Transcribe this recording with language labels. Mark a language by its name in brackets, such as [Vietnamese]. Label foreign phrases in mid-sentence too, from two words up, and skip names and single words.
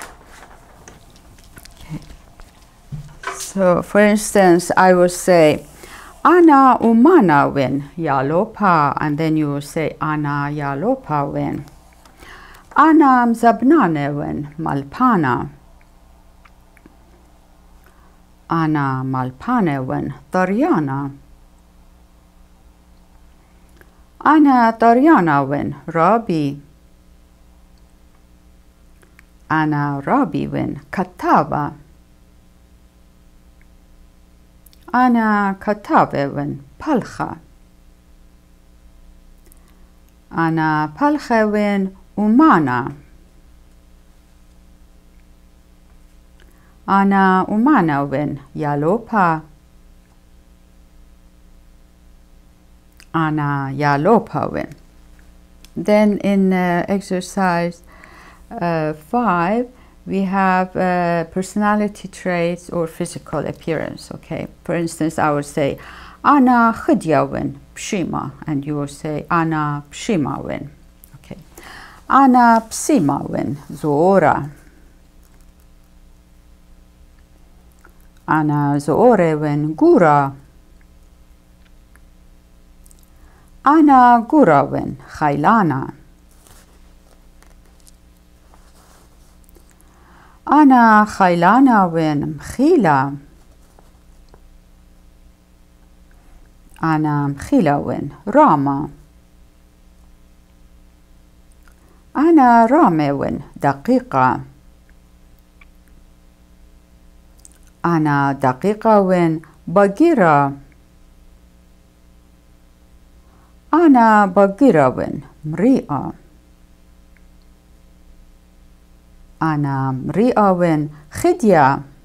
[English] So for instance, I will say, [Assyrian Neo-Aramaic] Ana umana win yalopa, [English] and then you will say [Assyrian Neo-Aramaic] ana yalopa win. Ana mzabnane win malpana. Ana malpane win daryana. Ana daryana win rabi. Ana rabi win kataba. Ana katabe win palcha. Ana palcha win umana. Ana umana win yalopa. Ana yalopa win. [English] Then in exercise 5, we have personality traits or physical appearance. Okay, for instance, I would say [Assyrian Neo-Aramaic] Ana khidya win pshima, [English] and you will say [Assyrian Neo-Aramaic] Ana pshima win. Okay, Ana psima win zoora. Ana zoore win gura. Ana gura win khailana. Ana khailana win mkhila. Ana mkhila win rama. Ana rame win daqiqa. Ana daqiqa win bagira. Ana bagira win mri'a. Ana mri'a win khidya.